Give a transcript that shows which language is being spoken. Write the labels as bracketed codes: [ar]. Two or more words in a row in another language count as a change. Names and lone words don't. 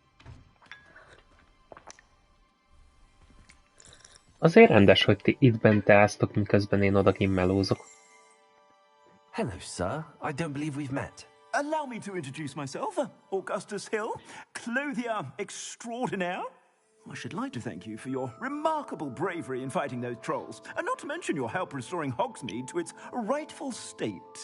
[hu] Azért rendes, hogy ti itt bent teáztok, miközben én odakint melózok. [en] Hello, sir. I don't believe we've met. Allow me to introduce myself, Augustus Hill, clothier extraordinaire. I should like to thank you for your remarkable bravery in fighting those trolls, and not to mention your help restoring Hogsmeade to its rightful state.